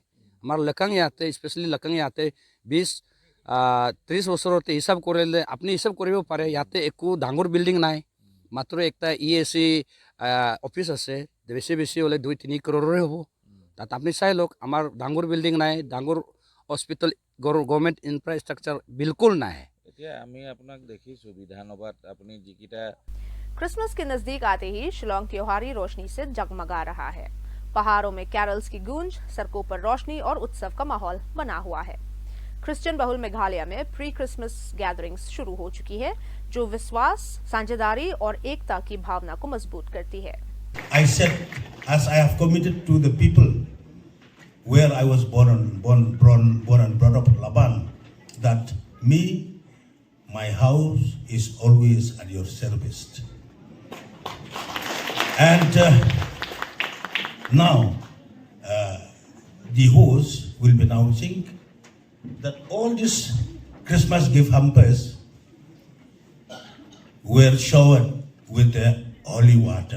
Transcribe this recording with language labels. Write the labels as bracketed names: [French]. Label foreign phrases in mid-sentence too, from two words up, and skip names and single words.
[Assamese] আমাৰ লেকাং ইয়াতে স্পেচিয়েলি লেকাং ইয়াতে 20-30 বছৰতে হিচাপ কৰিলে আপুনি হিচাপ কৰিব পাৰে, ইয়াতে একো ডাঙৰ বিল্ডিং নাই, মাত্ৰ একটা EAC অফিচ আছে, বেছি হ'লে 2-3 crore হ'ব। তাত আপুনি চাই লওক, আমাৰ ডাঙৰ বিল্ডিং নাই, ডাঙৰ [English] hospital government infrastructure [Assamese] বিলকুল নাই। এতিয়া আমি আপোনাক দেখিছোঁ বিধানসভাত আপুনি যিকেইটা [Hindi] क्रिसमस के नजदीक आते ही शिलोंग त्योहारी रोशनी से जगमगा रहा है। पहाड़ों में कैरल्स की गूंज, सड़कों पर रोशनी और उत्सव का माहौल बना हुआ है। क्रिश्चियन बहुल मेघालय में [English] pre Christmas gatherings [Hindi] शुरू हो चुकी है, जो विश्वास, साझेदारी और एकता की भावना को मजबूत करती है। [English] I said, as I have committed to the people where I was born and brought up, Laban, that me, my house is always at your service. And now, the host will be announcing that all these Christmas gift hampers were showered with the holy water.